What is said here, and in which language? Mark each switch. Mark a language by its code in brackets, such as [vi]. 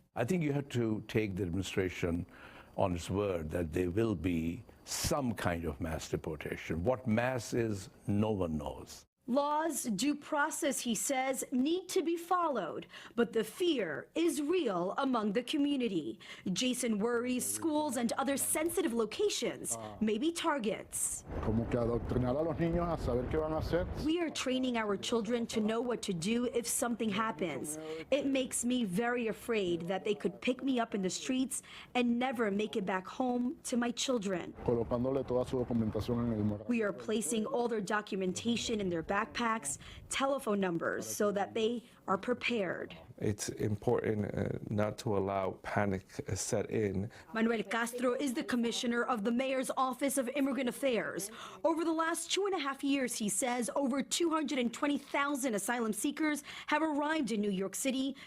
[en] I think you have to take the administration on its word that there will be some kind of mass deportation. What mass is, no one knows. Laws, due process, he says, need to be followed, but the fear is real among the community. Jason worries schools and other sensitive locations may be targets. [es] Como que adoctrinar a los niños a saber qué van a hacer. [en] We are training our children to know what to do if something happens. It makes me very afraid that they could pick me up in the streets and never make it back home to my children. [es] Colocándole toda su documentación en el morral. [en] We are placing all their documentation in their backpacks, telephone numbers, so that they are prepared. It's important not to allow panic set in. Manuel Castro is the commissioner of the mayor's office of immigrant affairs. Over the last 2.5 years, he says, over 220,000 asylum seekers have arrived in New York City.